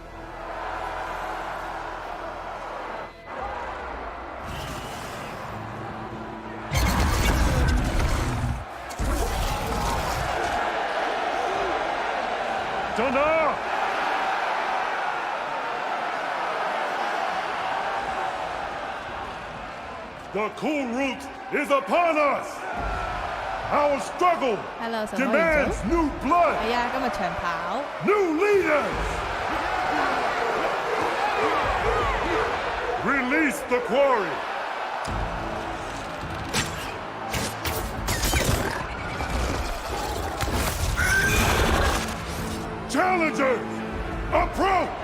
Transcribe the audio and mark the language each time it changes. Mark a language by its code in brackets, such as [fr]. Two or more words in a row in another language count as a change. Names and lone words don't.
[en] Dana! The cool route is upon us! Our struggle demands new blood! [yue] 係啊，今日長跑。 [en] New leaders! Release the quarry! Challengers, approach!